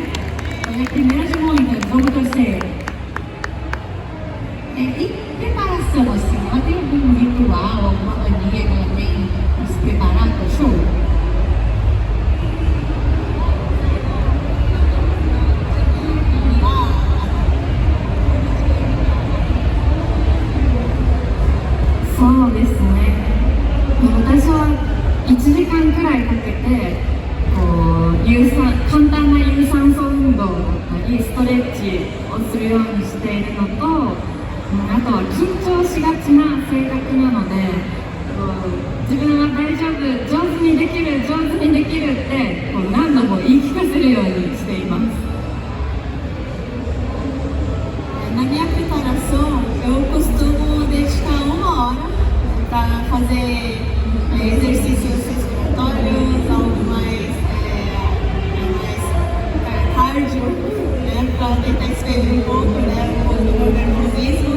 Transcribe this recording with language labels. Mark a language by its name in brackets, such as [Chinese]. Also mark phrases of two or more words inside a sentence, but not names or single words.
[Portuguese] Foi a primeira de muitas, vamos torcer. E preparação, assim, ela tem algum ritual, alguma mania que ela tem de se preparar para o show? Sim, [Japanese] ですね。私は1時間くらいかけて簡単な有酸素運動だったりストレッチをするようにしているのと、あとは緊張しがちな性格なので、自分は大丈夫、上手にできるって何度も言い聞かせるようにしています。 [Portuguese] Na minha preparação, eu costumo dedicar 1 hora para fazer exercícios respiratórios, algo mais cardio, né, para tentar expelir um pouco, né, do meu nervosismo.